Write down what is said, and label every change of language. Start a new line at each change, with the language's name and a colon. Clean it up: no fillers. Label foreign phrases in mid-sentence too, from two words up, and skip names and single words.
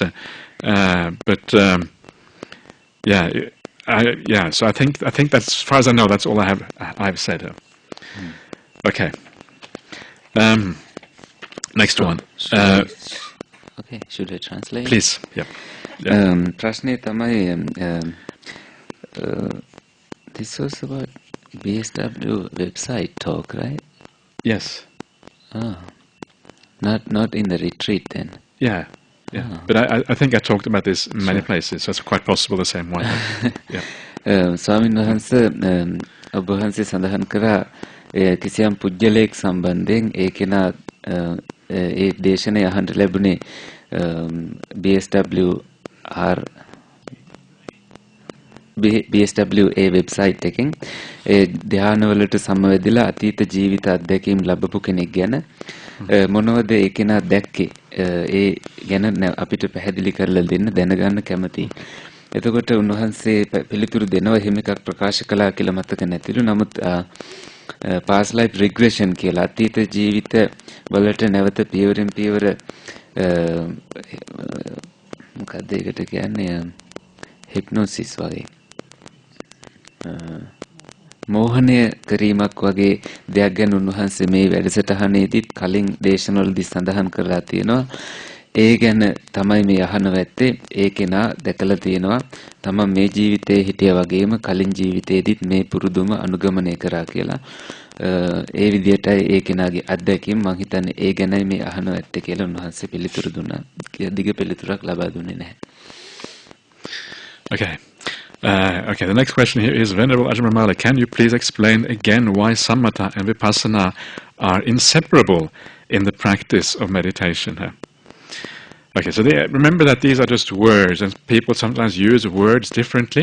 English: So I think that's, as far as I know, that's all I've said. Okay. Next one. Okay, should I translate? Please. Yeah.
Sinhala: ප්‍රශ්නේ තමයි
English: this was about BSW website talk, right? Yes. Not in the retreat then. Yeah. But I think I talked about this in many places, so it's quite possible the same way. Yeah.
Sinhala: ස්වාමීන් වහන්සේ ඔබ වහන්සේ සඳහන් කරා කිසියම් පුජ්‍යලයක් සම්බන්ධයෙන් ඒ කෙනා ඒ දේශනේ අහන්න ලැබුණේ BSWA වෙබ්සයිට් එකෙන් ඒ ධානවලට සමවැදිලා අතීත ජීවිත අත්දැකීම් ලැබපු කෙනෙක් ගැන මොනවද ඒ කෙනා දැක්කේ ඒ ගැන අපිට පැහැදිලි කරලා දෙන්න දැනගන්න කැමතියි. එතකොට උන්වහන්සේ පිළිතුරු දෙනවා එහෙම එකක් ප්‍රකාශ කළා කියලා මතක නැතිලු. නමුත්
English: past life regression
Sinhala: කියලා අතීත ජීවිත වලට නැවත පියවරෙන් පියවර මොකක්ද ඒකට කියන්නේ හිප්නොසිස් වගේ මෝහනය කිරීමක් වගේ දෙයක් ගැන උන්වහන්සේ මේ වැඩසටහනේදීත් කලින් දේශනවලදී සඳහන් කරලා තියෙනවා. ඒ ගැන තමයි මේ අහනව ඇත්තේ. ඒ කෙනා දැකලා තියෙනවා තමන් මේ ජීවිතේ හිටියා වගේම කලින් ජීවිතේදීත් මේ පුරුදුම අනුගමනය කරා කියලා. ඒ විදිහටයි ඒ කෙනාගේ අත්දැකීම් මම හිතන්නේ ඒ ගැනයි මේ අහනව ඇත්තේ කියලා උන්වහන්සේ පිළිතුරු දුන්නා. දිග පිළිතුරක් ලබා දුන්නේ නැහැ.
English: Okay. Okay, the next question here is, Venerable Ajahn Brahmali, can you please explain again why samatha and vipassana are inseparable in the practice of meditation? Okay, so remember that these are just words, and people sometimes use words differently.